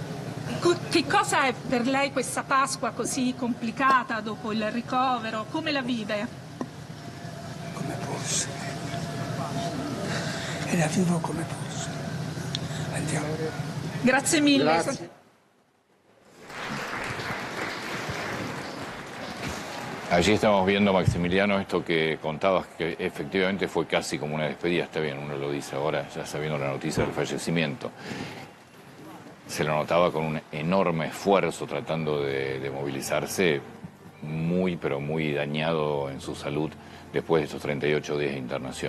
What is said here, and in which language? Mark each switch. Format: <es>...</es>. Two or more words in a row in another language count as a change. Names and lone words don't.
<it>Cioè, Che cosa è per lei questa Pasqua così complicata dopo il ricovero? Come la vive? Come posso. E la vivo come posso. Andiamo. Grazie mille. Grazie.</it> <es>Allí estamos viendo, Maximiliano, esto que contabas, que efectivamente fue casi como una despedida. Está bien, uno lo dice ahora, ya sabiendo la noticia del fallecimiento. Se lo notaba con un enorme esfuerzo tratando de movilizarse, muy, pero muy dañado en su salud después de estos 38 días de internación.</es>